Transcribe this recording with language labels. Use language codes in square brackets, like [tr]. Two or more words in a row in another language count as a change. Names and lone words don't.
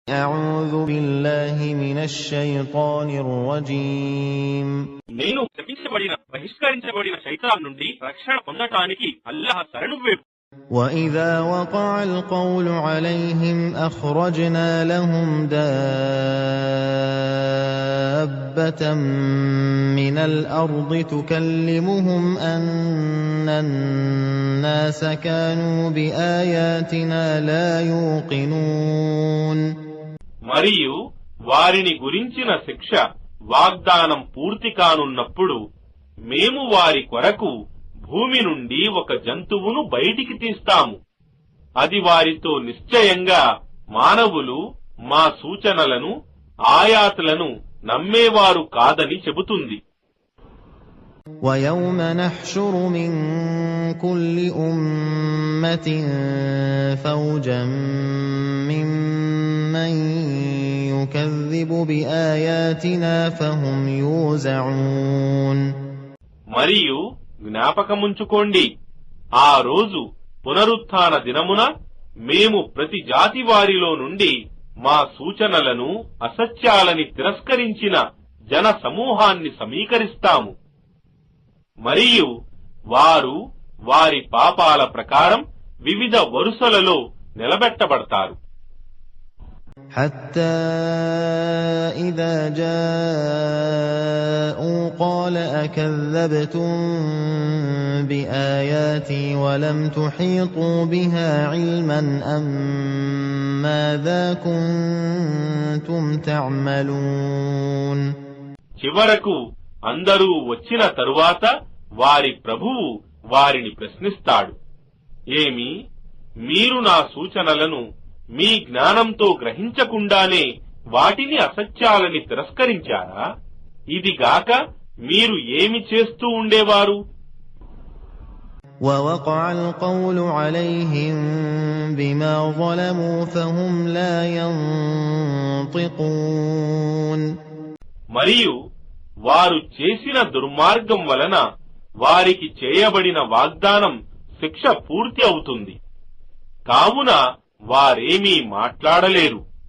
[ar] أعوذ بالله من الشيطان الرجيم [te] నేను శపించబడిన బహిష్కరించబడిన శైతాన్ నుండి రక్షణ పొందటానికి అల్లాహ్ శరణు వేడు. [ar] وإذا وقع القول عليهم أخرجنا لهم دابة من الأرض تكلمهم أن الناس كانوا بآياتنا لا يوقنون. [te] మరియు వారిని గురించిన శిక్ష వాగ్దానం పూర్తి కానున్నప్పుడు మేము వారి కొరకు భూమి నుండి ఒక జంతువును బయటికి తీస్తాము. అది వారితో నిశ్చయంగా మానవులు మా సూచనలను ఆయాతులను నమ్మేవారు కాదని చెబుతుంది. [ar] وَيَوْمَ نَحْشُرُ مِنْ كُلِّ أُمَّةٍ فَوْجًا مِّمَّنْ يُكَذِّبُ بِآيَاتِنَا فَهُمْ يُوزَعُونَ. [te] మరియు జ్ఞాపకముంచుకోండి, ఆ రోజు పునరుత్థాన దినమున మేము ప్రతి జాతి వారిలో నుండి మా సూచనలను అసత్యాలని తిరస్కరించిన జన సమూహాన్ని సమీకరిస్తాము. మరియు వారు వారి పాపాల ప్రకారం వివిధ వరుసలలో నిలబెట్టబడతారు. [ar] حتى إذا جاءوا قال أكذبتم بآياتي ولم تحيطوا بها علما أم ماذا كنتم تعملون. [te] చివరకు అందరూ వచ్చిన తరువాత వారి ప్రభువు వారిని ప్రశ్నిస్తాడు, ఏమి మీరు నా సూచనలను మీ జ్ఞానంతో గ్రహించకుండానే వాటిని అసత్యాలని తిరస్కరించారా? ఇదిగాక మీరు ఏమి చేస్తూ ఉండేవారు? [ar] وَوَقَعَ الْقَوْلُ عَلَيْهِمْ بِمَا ظَلَمُوا فَهُمْ لَا يَنطِقُونَ. [te] మరియు వారు చేసిన దుర్మార్గం వలన వారికి చేయబడిన వాగ్దానం శిక్ష పూర్తి అవుతుంది. కావున వారేమీ మాట్లాడలేరు.